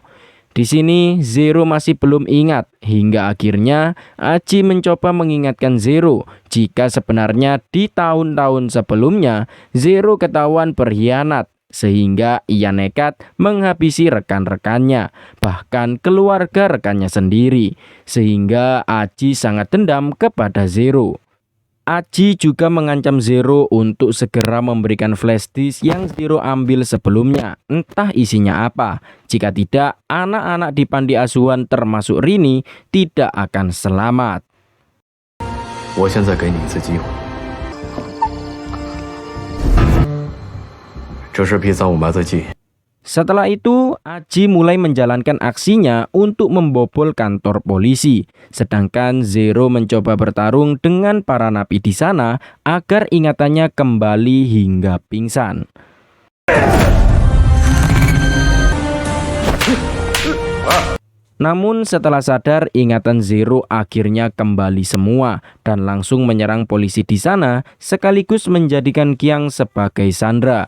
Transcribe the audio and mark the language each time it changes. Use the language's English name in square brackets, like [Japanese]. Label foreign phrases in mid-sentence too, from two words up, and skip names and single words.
[Indonesian] Di sini Zero masih belum ingat hingga akhirnya Aji mencoba mengingatkan Zero jika sebenarnya di tahun-tahun sebelumnya Zero ketahuan berkhianat sehingga ia nekat menghabisi rekan-rekannya, bahkan keluarga rekannya sendiri, sehingga Aji sangat dendam kepada Zero. Aji juga mengancam Zero untuk segera memberikan [English] flash disk [Indonesian] yang Zero ambil sebelumnya, entah isinya apa. Jika tidak, anak-anak di panti asuhan termasuk Rini tidak akan selamat. [Chinese] 我现在给你一次机会，这是P35麻醉剂。 [Indonesian] Setelah itu, Aji mulai menjalankan aksinya untuk membobol kantor polisi. Sedangkan Zero mencoba bertarung dengan para napi di sana agar ingatannya kembali hingga pingsan. Namun setelah sadar, ingatan Zero akhirnya kembali semua dan langsung menyerang polisi di sana sekaligus menjadikan Qiang sebagai sandera.